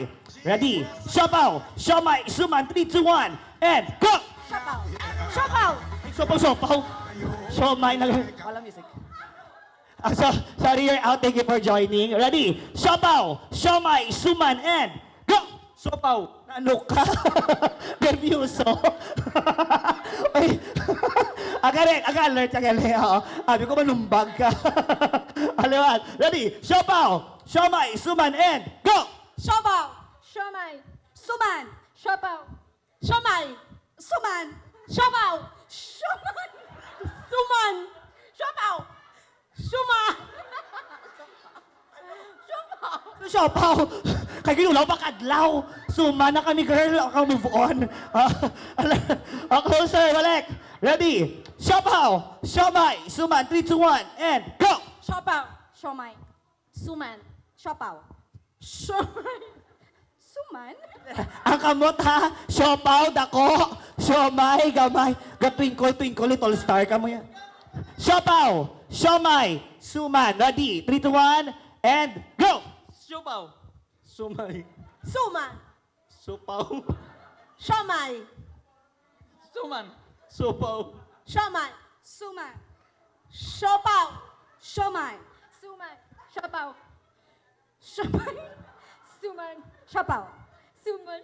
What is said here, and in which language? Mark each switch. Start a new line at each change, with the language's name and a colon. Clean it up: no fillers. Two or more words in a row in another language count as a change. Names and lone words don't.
Filipino: Ready? Siopaw, siomay, suman, 3, 2, 1,
English: and go!
Filipino: Siopaw. Siopaw. Siopaw. Siomay na wala music.
English: Sorry, you're out. Thank you for joining. Ready?
Filipino: Siopaw, siomay, suman,
English: and go!
Filipino: Siopaw. Ano ka? Nervyoso. Ay, aga-alert. Sabi ko, malumbag ka. Aliwan. Ready? Siopaw, siomay, suman,
English: and go!
Filipino: Siopaw. Siomay. Suman. Siopaw. Siomay. Suman. Siopaw. Siomay. Suman. Siopaw. Suman.
Cebuano: Siopaw. Kay ginulaw pa kadlaw.
Filipino: Suma na kami, girl. Ako,
English: move on. Closer,
Filipino: balik. Ready? Siopaw, siomai, suman, 3, 2, 1,
English: and go!
Filipino: Siopaw, siomai, suman, siopaw. Siomai, suman?
Cebuano: Ang kamot ha, siopaw, dako, siomay, gamay, gatwinkle,
English: twinkle, little star
Filipino: ka mo yan. Siopaw, siomay, suman, ready, 3, 2, 1,
English: and go!
Filipino: Siopaw. Sumay. Suman, Sopaw. siomai, Suman. Sopaw. siomai, suman, siopaw, siomai, suman, siopaw, siomai, suman, siopaw, suman.